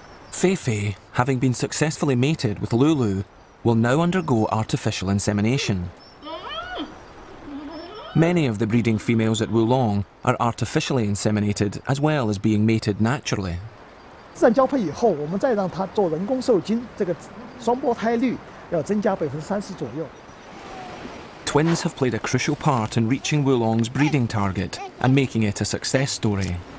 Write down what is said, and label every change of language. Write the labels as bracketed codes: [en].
[en] Feifei, having been successfully mated with Lulu, will now undergo artificial insemination. Many of the breeding females at Wulong are artificially inseminated as well as being mated naturally. [zh] 自然交配以后，我们再让它做人工受精，这个双胞胎率要增加30%左右。 [en] Twins have played a crucial part in reaching Wulong's breeding target and making it a success story.